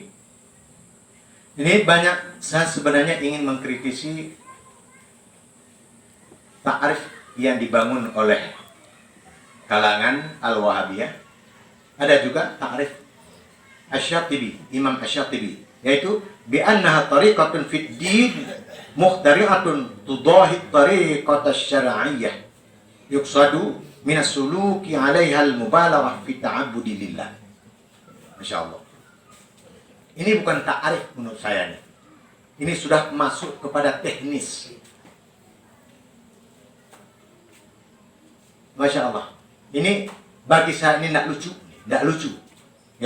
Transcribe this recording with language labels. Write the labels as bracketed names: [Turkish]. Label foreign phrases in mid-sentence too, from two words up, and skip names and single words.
[Indonesian] Ini banyak, saya sebenarnya ingin mengkritisi ta'rif yang dibangun oleh kalangan Al-Wahabiyah. Ada juga ta'rif Asy-Syatibi, Imam Asy-Syatibi, yaitu [Arabic] بأنها طريقة في الدين مخترعة تضاهي طريقة شرعية يقصد من السلوك عليها المبالغة في التعبد لله. [Indonesian] Masyaallah. Ini bukan ta'arif menurut saya nih. Ini sudah masuk kepada teknis. [Arabic] ما شاء الله. [Indonesian] Ini bagi saya ini tidak lucu, tidak lucu, ya.